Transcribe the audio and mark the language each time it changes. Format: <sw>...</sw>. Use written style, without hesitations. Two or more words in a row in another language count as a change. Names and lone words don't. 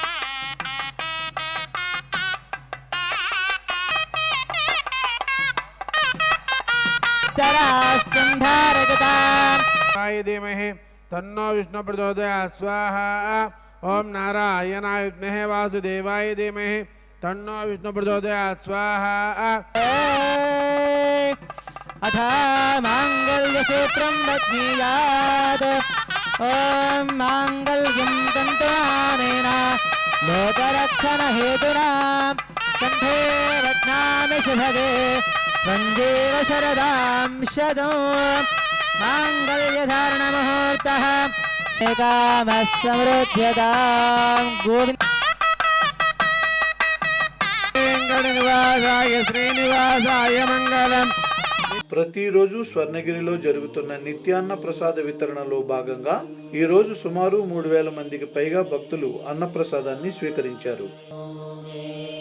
<sa>धीमहि तन्नो विष्णुः प्रचोदयात् स्वाहा. ॐ नारायणाय विद्महे वासुदेवाय धीमहि तन्नो विष्णुः प्रचोदयात् स्वाहा. अथा मांगल्यसूत्रं बध्नीयात् ॐ माङ्गल्यं तन्तुनानेन लोकरक्षणहेतुना कण्ठे रत्नामि शुभगे त्वञ्जेव शरदां शतं माङ्गल्यधारणमुहूर्तः श्रीकामः समृद्ध्यतां गोविन्द वेङ्कटनिवासाय श्रीनिवासाय मङ्गलम्</sa> <te>ప్రతిరోజు స్వర్ణగిరిలో జరుగుతున్న నిత్యాన్న ప్రసాద వితరణలో భాగంగా ఈ రోజు సుమారు 3000 మందికి పైగా భక్తులు అన్నప్రసాదాన్ని స్వీకరించారు.</te>